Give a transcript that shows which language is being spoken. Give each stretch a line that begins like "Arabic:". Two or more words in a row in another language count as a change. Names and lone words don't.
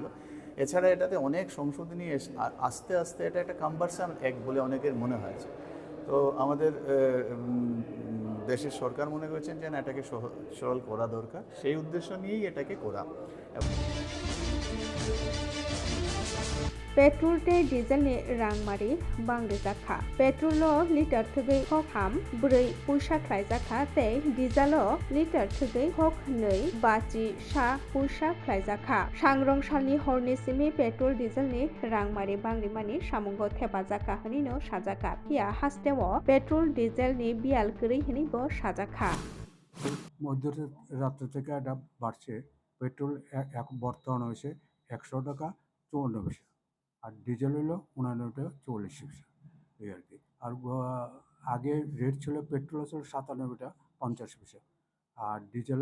Bangla: এছাড়া এটাতে অনেক সংশোধনী আস্তে আস্তে এটা একটা
English: cumbersome act
Bangla: বলে অনেকের মনে হয়েছে। তো আমাদের দেশের সরকার মনে করেছেন যে না, এটাকে সরল করা দরকার, সেই উদ্দেশ্য নিয়েই এটাকে করা।
Kok Borok: पेट्रोल ते डिजेल नि रांमारि बांग्रिजाखा पेट्रोल लिटार थगै हक हाम 4 पैसा ख्लायजाखा ते डिजेल लिटार थगै हक 2 बाजि सा पैसा ख्लायजाखा सांग्रं सालनि हरनि सिमि पेट्रोल डिजेल नि रांमारि बांग्रिमानि सामुंग थेबाजाखा हनिनो साजाखा पिया हास्तेव पेट्रोल डिजेल नि बियाल गरै हनिबो साजाखा
Bangla: মধ্যরাত্র থেকে এটা বাড়ছে পেট্রোল বর্তমান হয়েছে 100 টাকা 54 পয়সা আর ডিজেল হলো 89 টাকা 44 পয়সা এই আর কি আর আগে রেট ছিল পেট্রোল ছিল 97 টাকা 50 পয়সা আর ডিজেল